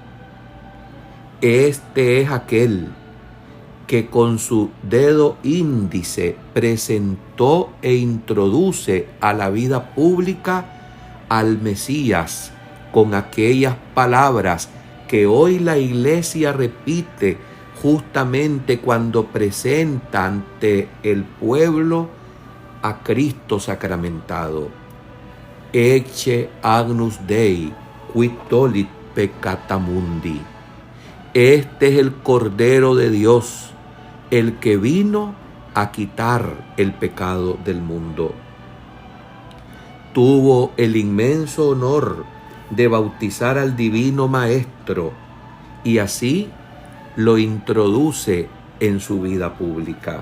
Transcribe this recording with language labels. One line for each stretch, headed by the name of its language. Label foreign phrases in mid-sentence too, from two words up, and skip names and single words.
Spanish: Este es aquel que con su dedo índice presentó e introduce a la vida pública al Mesías con aquellas palabras que hoy la Iglesia repite justamente cuando presenta ante el pueblo a Cristo sacramentado.
Latin: Ecce agnus Dei, qui tollit peccata mundi.
Spanish: Este es el Cordero de Dios, el que vino a quitar el pecado del mundo. Tuvo el inmenso honor de bautizar al Divino Maestro y así lo introduce en su vida pública.